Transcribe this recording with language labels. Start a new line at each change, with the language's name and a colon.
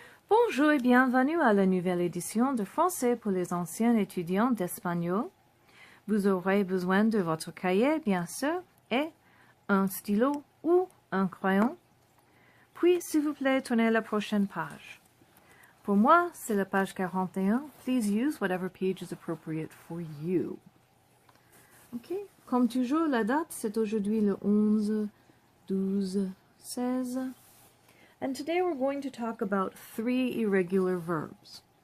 French: Bonjour et bienvenue à la nouvelle édition de français pour les anciens étudiants d'espagnol. Vous aurez besoin de votre cahier, bien sûr, et un stylo ou un crayon. Puis, s'il vous plaît, tournez la prochaine page. Pour moi, c'est la page 41.
English: Please use whatever page is appropriate for you.
French: Ok, comme toujours, la date, c'est aujourd'hui le 11, 12, 16.
English: And today we're going to talk about 3 irregular verbs.